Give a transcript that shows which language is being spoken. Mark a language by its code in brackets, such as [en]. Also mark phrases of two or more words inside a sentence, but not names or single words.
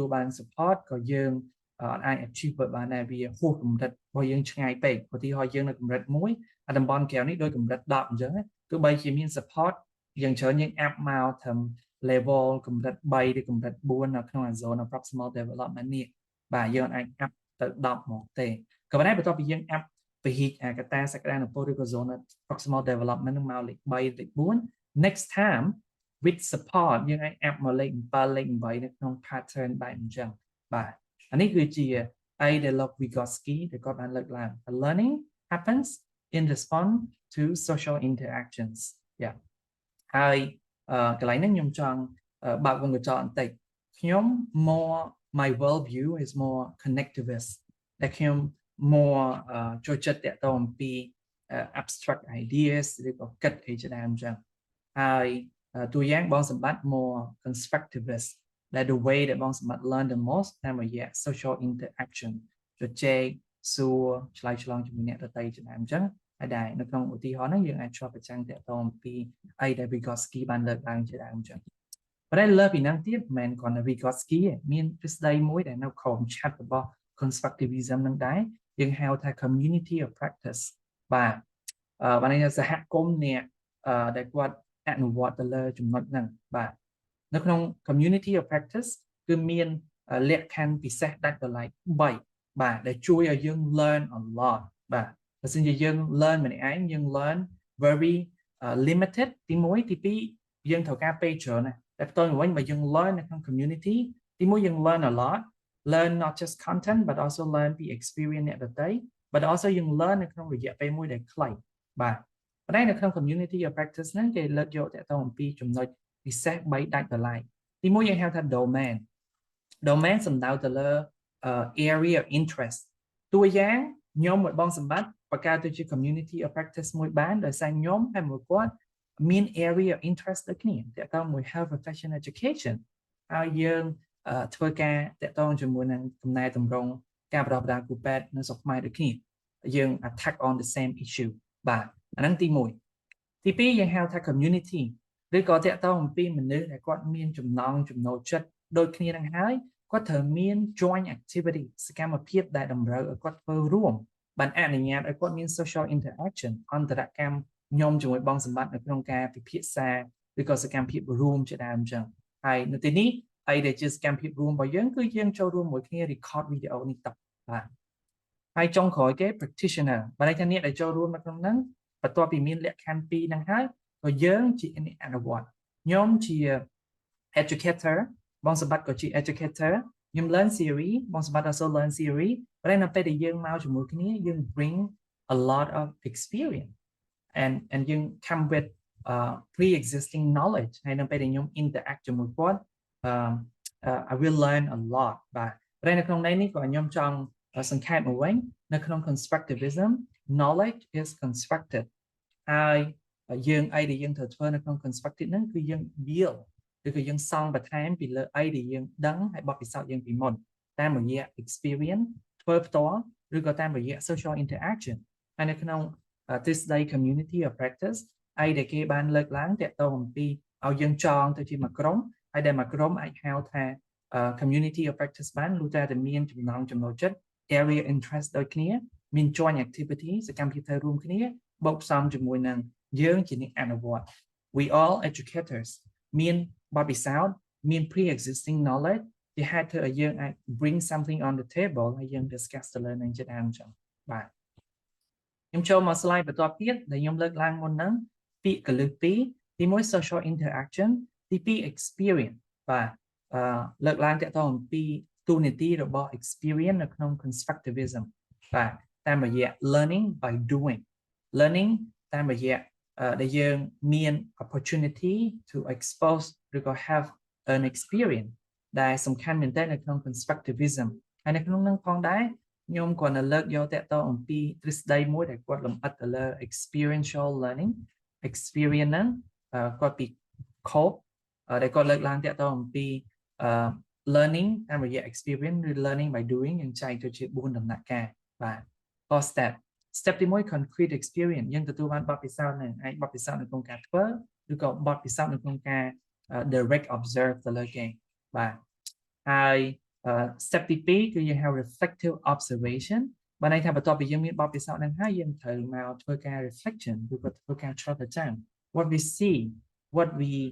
[km] បាន support ក៏យើងអាច achieve បានដែរវាហួសកម្រិតរបស់យើងឆ្ងាយពេកឧទាហរណ៍យើងនៅកម្រិត1តំបន់ក្រៅនេះដូចកម្រិត10អញ្ចឹងទោះបីជាមាន support យើងច្រើនយើង up មកត្រឹម level កម្រិត3ឬកម្រិត4នៅក្នុង [en] zone of proximal development [km] នេះបាទយើងអាច up ទៅ10មកទេក៏ប៉ុន្តែបន្ទាប់ពីយើង up ពហិកតាសក្តានុពលឬក៏ [en] zone of proximal development [km] នឹងមកលេខ3លេខ4 [en] next time with support [km] យើងអាច up មកលេខ7លេខ8នៅក្នុង pattern បែបអញ្ចឹងបាទអានេះគឺជាអីដែលលោក Vygotsky ដែលគាត់បានលើកឡើង [en] learning happens in response to social interactions [km] ហើយកន្លែងនេះខ្ញុំចង់បើកវងកញ្ចក់បន្តិចខ្ញុំ [en] my world view is more connectivist [km] ដែលខ្ញុំ more ចូលចិត្តតាក់ទងអំពី [en] abstract ideas [km] ឬក៏គិតអីជាដើមអញ្ចឹងហើយតួយ៉ាងបងសម្បត្តិ [en] more constructivist that the way [km] ដែលបងសម្បត្តិ [en] learn the most [km] តាមរយៈ [en] social interaction [km] ជជែកសួរឆ្លើយឆ្លងជាមួយអ្នកដទៃជា ដើមអញ្ចឹងហើយដែរនៅក្នុងឧទាហរណ៍ហ្នឹងយើងអាចឆ្លុះបញ្ចាំងតាក់ទងអំពីអីដែល Vygotsky បានលើកឡើងជាដើមអញ្ចឹងប៉ុន្តែលើពីហ្នឹងទៀតមិនមែនគ្រាន់តែ Vygotsky ទេមានទ្រឹស្ដីមួយដែលនៅក្រោមឆ័ត្ររបស់ constructivism ហ្នឹងដែរយើងហៅថា [en] community of practice [km] បាទបានន័យថាសហគមន៍អ្នកដែលគាត់អនុវត្តទៅលើចំណុចហ្នឹងបាទនៅក្នុង [en] community of practice [km] គឺ មានលក្ខខណ្ឌពិសេសដាច់ដោយឡែក3បាទដែលជួយឲ្យយើង [en] learn a lot [km] បាទបើសិនជាយើង learn ម្នាក់ឯងយើង [en] learn very limited [km] ទី1ទី2យើងត្រូវការពេលច្រើនណាស់តែផ្ទុយមកវិញបើយើង learn នៅក្នុង community ទី1យើង [en] learn a lot learn not just content but also learn [km] ពី experience អ្នកដទៃ [en] but also [km] យើង learn នៅក្នុងរយៈពេលមួយដែលខ្លីបាទប៉ុន្តែនៅក្នុង [en] community of practice [km] ហ្នឹងគេលើកយកតាក់ទងអំពីចំណុចពិសេស3ដាច់ដោយឡែកទី1យើងហៅថា domain សំដៅទៅលើ [en] area of interest [km] តួយ៉ាងខ្ញុំមួយបងសម្បត្តិបង្កើតទៅជា [en] community of practice [km] មួយបានដោយសារខ្ញុំហើយមួយគាត់មាន [en] area of interest [km] ដូចគ្នាតើតើមួយ [en] health profession education [km] ហើយយើងធ្វើការតើតងជាមួយនឹងកំណែតម្រង់ការបណ្ដុះបណ្ដាលគ្រូពេទ្យនៅស្រុកខ្មែរដូចគ្នាយើង [en] attack on the same issue [km] បាទអាហ្នឹងទី1ទី2យើងហៅថា community ឬក៏តើតងអំពីមនុស្សដែលគាត់មានចំណង់ចំណូលចិត្តដូចគ្នានឹងហើយគាត់ត្រូវមាន [en] joint activity [km] សកម្មភាពដែលតម្រូវឲ្យ គាត់ធ្វើរួមបានអនុញ្ញាតឲ្យគាត់មាន [en] social interaction [km] អន្តរកម្មខ្ញុំជាមួយបងសម្បត្តិនៅក្នុងការពិភាក្សាឬក៏សកម្មភាពរួមជាដើមអ ញ្ចឹងហើយនៅទីនេះអីដែលជាសកម្មភាពរួមរបស់យើងគឺយើងចូលរួមមួយគ្នា [en] record video [km] នេះតបាទ ហើយចុងក្រោយគេ practitioner បើន័យថាអ្នកដែលចូលរួមនៅក្នុងហ្នឹងបន្ទាប់ពីមានលក្ខខណ្ឌ2ហ្នឹងហើយក៏យើងជាអ្នកអនុវត្តខ្ញុំជា educator បងសម្បត្តិក៏ជា educator ខ្ញុំ [en] learn theory [km] បងសម្បត្តិ [en] also learn theory [km] ប៉ុន្តែនៅពេលដែលយើងមកជាមួយគ្នាយើង [en] bring a lot of experience and [km] យើង [en] come with pre-existing knowledge [km] ហើយនៅពេលដែលខ្ញុំ interact ជាមួយគាត់ [en] I will learn a lot [km] បាទតែនៅក្នុងន័យនេះក៏ខ្ញុំចង់សង្ខេបមកវិញនៅក្នុង constructivism [en] knowledge is constructed [km] ហើយយើងអីដែលយើងត្រូវធ្វើនៅក្នុង constructive ហ្នឹងគឺយើង build ឬក៏យើងសង់បន្ថែមពីលើអីដែលយើងដឹងហើយបទពិសោធន៍យើងពីមុនតាមរយៈ experience ធ្វើផ្ទាល់ឬក៏តាមរយៈ [en] social interaction [km] ហើយនៅក្នុងទ្រឹស្ដី [en] community of practice [km] អីដែលគេបានលើកឡើងទាក់ទងអំពីឲ្យយើងចង ទៅជាមួយក្រុមហើយដែលមួយក្រុមអាចហៅថា [en] community of practice [km] បានលុះតែមានចំណង់ចំណូលចិត្ត [en] area interest [km] ដូចគ្នាមាន [en] joint activity [km] សកម្មភាពធ្វើរួមគ្នាបូកផ្សំជាមួយនឹងយើងជាអ្នកអនុវត្ត [en] we all educators [km] មានបទពិសោធន៍មាន [en] pre-existing knowledge [km] ជាហេតុធ្វើឲ្យយើងអាច [en] bring something on the table [km] ហើយយើង discuss ទៅលើនឹងជាដើមអញ្ចឹងបាទខ្ញុំចូលមក slide បន្ទាប់ទៀតដែលខ្ញុំលើកឡើងមុនហ្នឹងពាក្យកលឹះ2ទី1 [en] social interaction [km] ទី2 experience បាទលើកឡើងទាក់ទងអំពីទូនីតិរបស់ experience នៅក្នុង constructivism បាទ តាមរយៈ [en] learning by doing learning [km] តាមរយៈដែលយើងមាន [en] opportunity to expose [km] ឬក៏ [en] have an experience [km] ដែលសំខាន់មែនទែននៅក្នុង constructivism ហើយនៅក្នុងនោះផងដែរខ្ញុំគាត់នៅលើក យកតាក់ទងអំពីទ្រឹស្ដីមួយដែលគាត់លម្អិតទៅលើ [en] experiential learning experience [km] ហ្នឹងគាត់ពី Cope ដែលគាត់លើកឡើងតាក់ទងអំពី learning តាម រយៈ experience ឬ [en] learning by doing [km] យើងចែកទៅជា4ដំណាក់កាលបាទ 4 step ទី1 [en] concrete experience [km] យើងទទួលបានបទពិសោធន៍នឹងអាចបទពិសោធន៍នៅក្នុងការធ្វើឬក៏បទពិសោធន៍នៅក្នុងការ [en] direct observe [km] ទៅលើគេបាទហើយ step ទី2គឺយើងហៅ [en] reflective observation [km] បានន័យថាបន្ទាប់ពីយើងមានបទពិសោធន៍នឹងហើយយើងត្រូវមកធ្វើការ reflection ឬក៏ធ្វើការឆ្លុះប្រចាំ [en] what we see what we